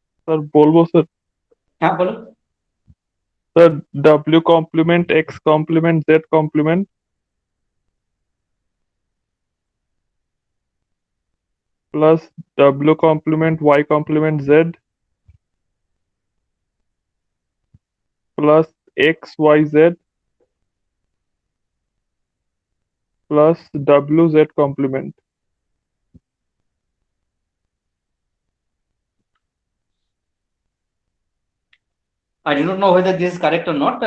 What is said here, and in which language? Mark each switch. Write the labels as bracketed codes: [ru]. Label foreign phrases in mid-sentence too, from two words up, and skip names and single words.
[bn] सर बोलबो सर [hi] हाँ बोलो। [en] सर W complement X complement Z complement plus W complement Y complement Z plus XYZ plus WZ complement. I do not know whether this is correct or not.